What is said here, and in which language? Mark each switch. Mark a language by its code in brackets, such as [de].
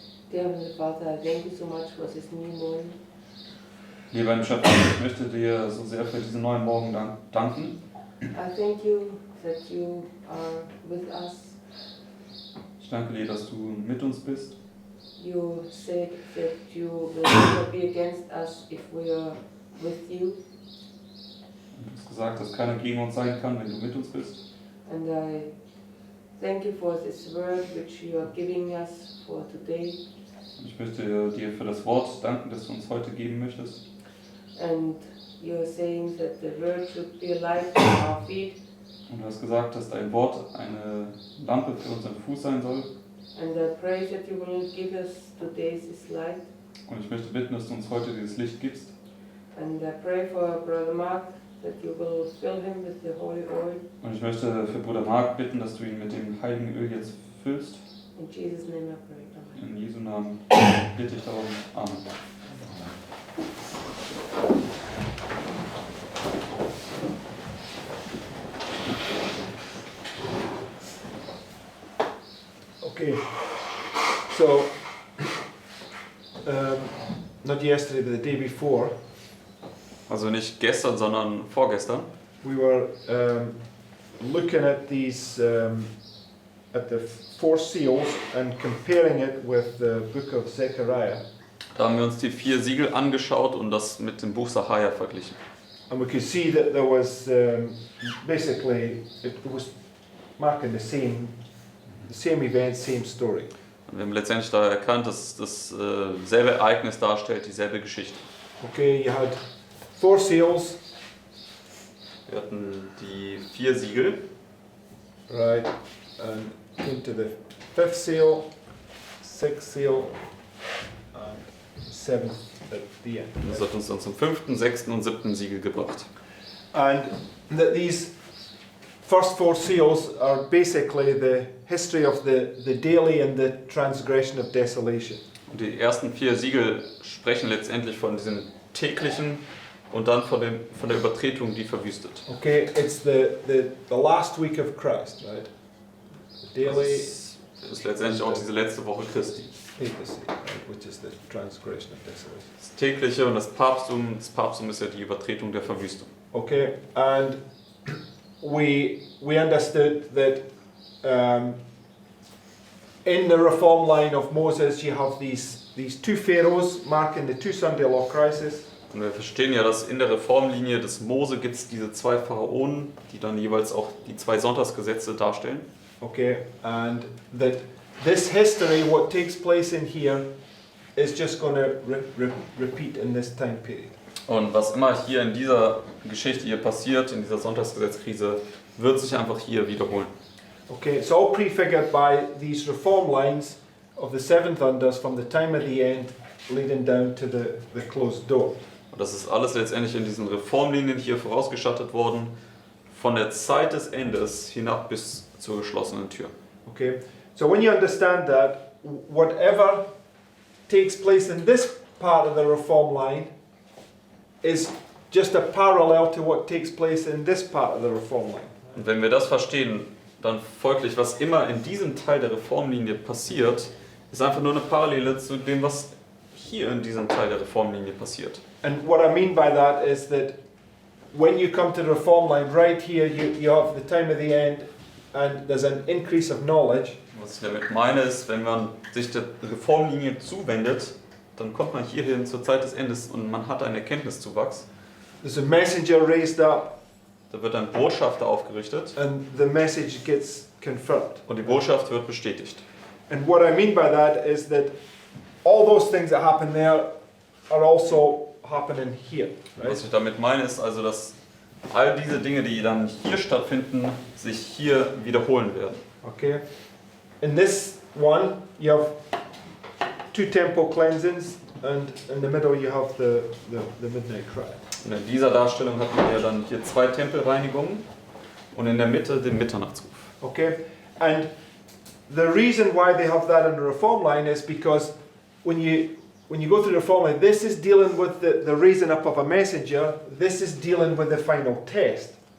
[en] Dear Heavenly Father, I thank you so much for this new morning. [de] Lieber im Schöpfer, ich möchte dir so sehr für diesen neuen Morgen danken. [en] I thank you that you are with us. [de] Ich danke dir, dass du mit uns bist. [en] You said that you will never be against us if we are with you. [de] Du hast gesagt, dass keiner gegen uns sein kann, wenn du mit uns bist. [en] And I thank you for this word which you are giving us for today. [de] Ich möchte dir für das Wort danken, das du uns heute geben möchtest. [en] And you are saying that the word should be a light to our feet. [de] Und du hast gesagt, dass dein Wort eine Lampe für unseren Fuß sein soll. [en] And I pray that you will give us today this light. [de] Und ich möchte bitten, dass du uns heute dieses Licht gibst. [en] And I pray for Brother Mark that you will fill him with the holy oil. [de] Und ich möchte für Bruder Mark bitten, dass du ihn mit dem heiligen Öl jetzt füllst. [en] In Jesus' name I pray. Amen. [de] In Jesu Namen bitte ich darum. [en] Amen. Okay, so not yesterday, but the day before, [de] Also nicht gestern, sondern vorgestern. [en] we were looking at these at the four seals and comparing it with the book of Zechariah, [de] Da haben wir uns die 4 Siegel angeschaut und das mit dem Buch Sacharja verglichen. [en] and we could see that there was basically it was marking the same event, same story. [de] Und wir haben letztendlich da erkannt, dass das selbe Ereignis darstellt, dieselbe Geschichte. [en] Okay, you had four seals, [de] Wir hatten die 4 Siegel. [en] right, and came to the fifth seal, sixth seal, and seventh at the end. [de] Das hat uns dann zum 5., 6. und 7. Siegel gebracht. [en] And that these first four seals are basically the history of the daily and the transgression of desolation. [de] Und die ersten 4 Siegel sprechen letztendlich von diesem täglichen und dann von der Übertretung, die verwüstet. [en] Okay, it's the last week of Christ, right? The daily [de] Das ist letztendlich auch diese letzte Woche Christi. [en] papacy, right, which is the transgression of desolation. [de] Das tägliche und das Papsttum ist ja die Übertretung der Verwüstung. [en] Okay, and we understood that in the reform line of Moses you have these two pharaohs marking the two Sunday law crises. [de] Und wir verstehen ja, dass in der Reformlinie des Mose gibt es diese 2 Pharaonen, die dann jeweils auch die 2 Sonntagsgesetze darstellen. [en] Okay, and that this history, what takes place in here, is just going to repeat in this time period. [de] Und was immer hier in dieser Geschichte hier passiert, in dieser Sonntagsgesetzkrise, wird sich einfach hier wiederholen. [en] Okay, it's all prefigured by these reform lines of the 7 thunders from the time of the end leading down to the closed door. [de] Und das ist alles letztendlich in diesen Reformlinien hier vorausgestattet worden, von der Zeit des Endes hinab bis zur geschlossenen Tür. [en] Okay, so when you understand that, whatever takes place in this part of the reform line is just a parallel to what takes place in this part of the reform line. [de] Und wenn wir das verstehen, dann folglich, was immer in diesem Teil der Reformlinie passiert, ist einfach nur eine Parallele zu dem, was hier in diesem Teil der Reformlinie passiert. [en] And what I mean by that is that when you come to the reform line, right here you have the time of the end and there's an increase of knowledge. [de] Was ich damit meine ist, wenn man sich der Reformlinie zuwendet, dann kommt man hierhin zur Zeit des Endes und man hat einen Erkenntniszuwachs. [en] There's a messenger raised up [de] Da wird ein Botschafter aufgerichtet [en] and the message gets confirmed. [de] und die Botschaft wird bestätigt. [en] And what I mean by that is that all those things that happen there are also happening here. Right? [de] Was ich damit meine ist also, dass all diese Dinge, die dann hier stattfinden, sich hier wiederholen werden. [en] Okay. In this one, you have 2 temple cleansings, and in the middle you have the midnight cry. [de] Und in dieser Darstellung hat man ja dann hier 2 Tempelreinigungen und in der Mitte den Mitternachtsruf. [en] Okay? And the reason why they have that in the reform line is because when you go through the reform line, this is dealing with the raising up of a messenger, this is dealing with the final test.